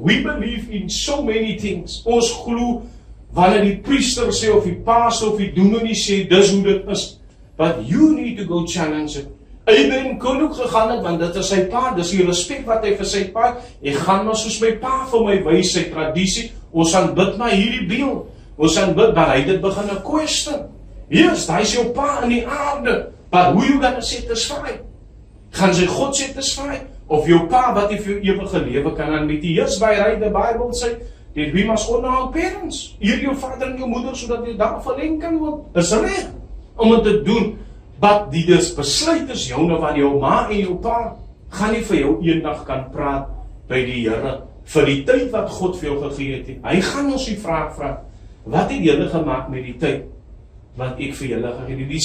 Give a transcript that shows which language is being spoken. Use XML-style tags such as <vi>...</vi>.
<en>We believe in so many things.</en> <af>Ons glo wanneer die priester sê, of die pastor, of die dominee sê, dis hoe dit is.</af> <en>But you need to go challenge it.</en> <af>Abraham kon ook gegaan het, want dit is sy pa, dis die respek wat hy vir sy pa, ek gaan maar soos my pa vir my wys, sy tradisie, ons gaan bid na hierdie beeld, ons gaan bid, maar hy dit begin 'n question. Yes, hy is jou pa in die aarde,</af> <en>but who you gonna satisfy?</en> <af>Gaan sy God satisfy? Of jou pa wat jy vir jou ewige lewe kan aanbied?</af> <en>Yes, by right, the Bible sê, that we must honor our parents.</en> <af>Eer jou vader en jou moeder, sodat jy daar verleng kan word. Is reg om dit te doen. But die besluit is joune, van jou ma en jou pa gaan nie vir jou eendag kan praat by die Here vir die tyd wat God vir jou gegee het. Hy gaan ons die vraag vra, wat het julle gemaak met die tyd wat ek vir julle gegee het?</af>